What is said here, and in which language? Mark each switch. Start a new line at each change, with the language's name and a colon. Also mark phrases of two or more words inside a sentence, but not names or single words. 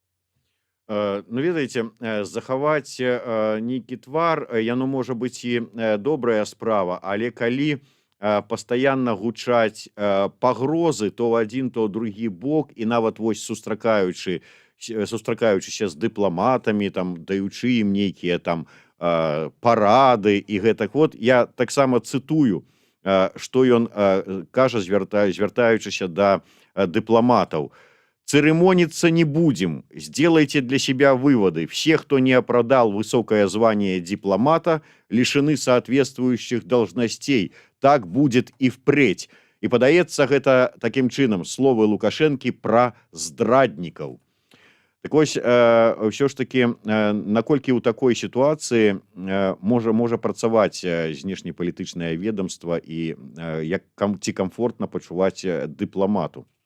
Belarusian: Ну, ведаеце, захаваць нейкі твар, яно можа быць і добрая справа, але калі пастаянна гучаць пагрозы то ў адзін, то ў другі бок, і нават вось сустракаючыся з дыпламатамі, там даючы ім нейкія там парады і гэтак, вот я таксама цытую, што ён кажа, звяртаючыся да дыпламатаў.
Russian: «Церемониться не будем. Сделайте для себя выводы. Все, кто не оправдал высокое звание дипломата, лишены соответствующих должностей. Так будет и впредь».
Belarusian: И падаецца гэта таким чынам словы Лукашэнкі пра здраднікаў. Так вось, ўсё ж таки, наколькі ў такой сітуацыі можа працаваць знешнепалітычнае ведомства і ці комфортна пачуваць дыпламату?